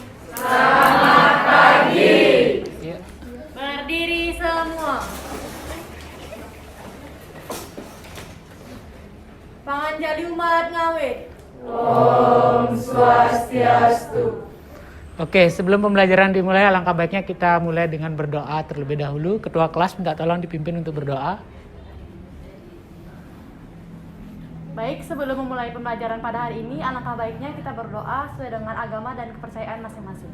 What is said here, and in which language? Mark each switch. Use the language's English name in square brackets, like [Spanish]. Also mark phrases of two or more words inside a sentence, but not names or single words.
[Indonesian] Ya. Berdiri semua. [Balinese] Panganjali umat ngawit. [Indonesian] Oke, sebelum pembelajaran dimulai, alangkah baiknya kita mulai dengan berdoa terlebih dahulu. Ketua kelas minta tolong dipimpin untuk berdoa. Baik, sebelum memulai pembelajaran pada hari ini, alangkah baiknya kita berdoa sesuai dengan agama dan kepercayaan masing-masing.